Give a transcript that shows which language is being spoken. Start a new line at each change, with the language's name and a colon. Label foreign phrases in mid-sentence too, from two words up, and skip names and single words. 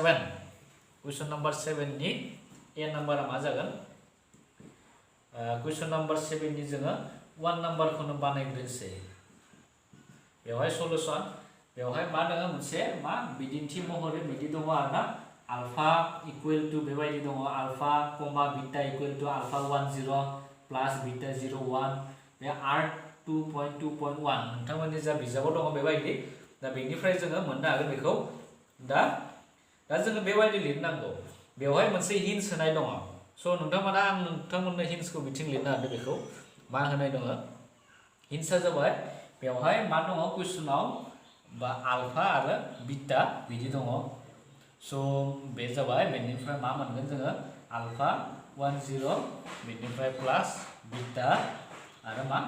Bodo: 7 नि ए नाम्बारा मा जागोन
English: question number
Bodo: 7 नि जोङो 1 नाम्बारखौनो बानायग्रोनोसै बेवहाय सलुसन बेवहाय मा दङ मोनसे मा बिदिन्थि महरै बिदि दङ आरोना
English: alpha equal to
Bodo: बेबायदि दङ
English: alpha comma beta equal to alpha 10 plus beta 01
Bodo: बे आर 2.2.1 नोंथांमोननि जा बिजाबाव दङ बेबायदि दा बेनिफ्राय जोङो मोननो हागोन बेखौ दा जोङो बेबायदि लिरनांगौ बेवहाय मोनसे हिन्स होनाय दङ स' नोंथांमोना आं नोंथांमोननो हिन्सखौ बिथिं लिरनो हादों बेखौ मा होनाय दङ हिन्सआ जाबाय बेवहाय मा दङ कुइसनाव बा अल्फा आरो बीटा बिदि दङ स' बे जाबाय बेनिफ्राय मा मोनगोन जोङो अल्फा 10 बेनिफ्राय
English: plus beta
Bodo: आरो मा